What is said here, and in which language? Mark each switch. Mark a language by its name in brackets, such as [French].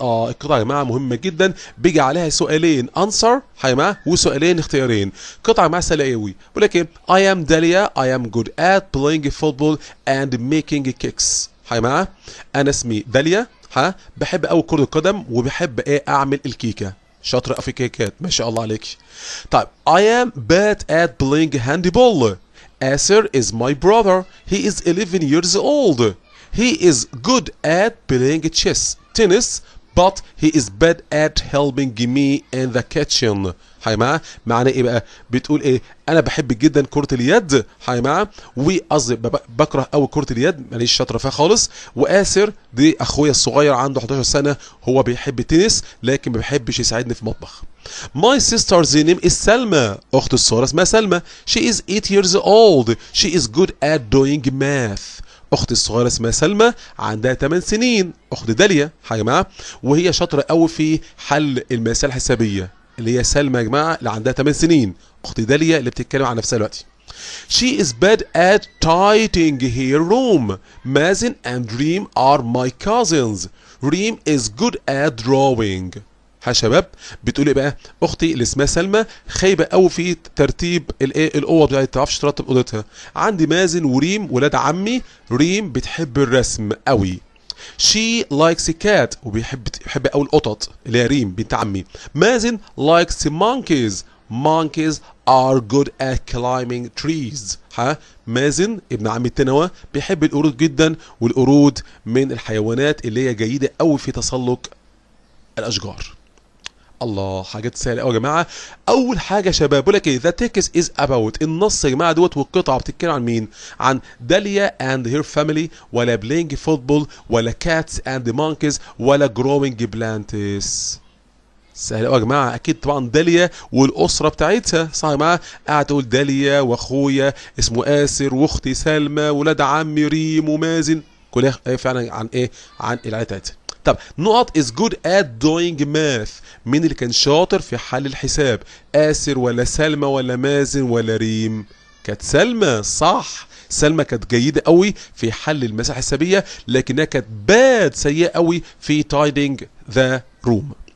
[Arabic] القطعه يا جماعه مهمه جدا بيجي عليها سؤالين [English] answer [Arabic] يا جماعه وسؤالين اختيارين. قطعه مع سلاوي بيقول لك ايه [English] I am Dalia I am good at playing football and making kicks [Arabic] يا جماعه انا اسمي داليا بحب قوي كرة القدم وبحب ايه اعمل الكيكه. شاطر في كيكات ما شاء الله عليك. [English] طيب I am bad at playing handball. Asir is my brother. He is 11 years old. He is good at playing chess, tennis, but he is bad at helping me in the kitchen. [Arabic] يا جماعه معناه ايه بقى؟ بتقول ايه؟ انا بحب جدا كره اليد يا جماعه وقصدي بكره قوي كره اليد ماليش شاطره فيها خالص. وآسر دي اخويا الصغير عنده 11 سنه هو بيحب التنس لكن ما بيحبش يساعدني في المطبخ. [English] My sister's name is Salma. [Arabic] اختي الصغيره اسمها سلمى. [English] She is 8 years old. She is good at doing math. [Arabic] اختي الصغيره اسمها سلمى عندها 8 سنين. اخت داليا يا جماعه وهي شاطره قوي في حل المسائل الحسابيه اللي هي سلمى يا جماعه اللي عندها 8 سنين. اخت داليا اللي بتتكلم عن نفسها دلوقتي. [English] She is bad at tidying her room. Mazen and Reem are my cousins. Reem is good at drawing. [Arabic] يا شباب بتقول ايه بقى؟ اختي اللي اسمها سلمى خايبه قوي في ترتيب الايه الاوض بتاعتها ما تعرفش ترتب اوضتها. عندي مازن وريم ولاد عمي. ريم بتحب الرسم قوي. [English] She likes a cat [Arabic] وبيحب قوي القطط اللي هي ريم بنت عمي. [English] مازن likes monkeys. Monkeys are good at climbing trees. [Arabic] مازن ابن عمي التاني بيحب القرود جدا والقرود من الحيوانات اللي هي جيده قوي في تسلق الاشجار. الله حاجات سهله قوي يا جماعه. اول حاجه يا شباب بقول لك ايه ذا تيكست از اباوت النص يا جماعه دوت والقطعه بتتكلم عن مين؟ عن داليا اند هير فاميلي ولا بلاينج فوتبول ولا كاتس اند مونكيز ولا جروينج بلانتس. سهل قوي يا جماعه اكيد طبعا داليا والاسره بتاعتها صح يا جماعه. قاعد تقول داليا واخويا اسمه آسر واختي سلمى ولاد عمي ريم ومازن كلها فعلا عن ايه؟ عن العيله بتاعتها. طب نقط [English] is good at doing math. [Arabic] مين اللي كان شاطر في حل الحساب؟ آسر ولا سلمى ولا مازن ولا ريم؟ كانت سلمى صح. سلمى كانت جيده قوي في حل المسائل الحسابيه، لكنها كانت باد سيئه قوي في تايدنج ذا روم.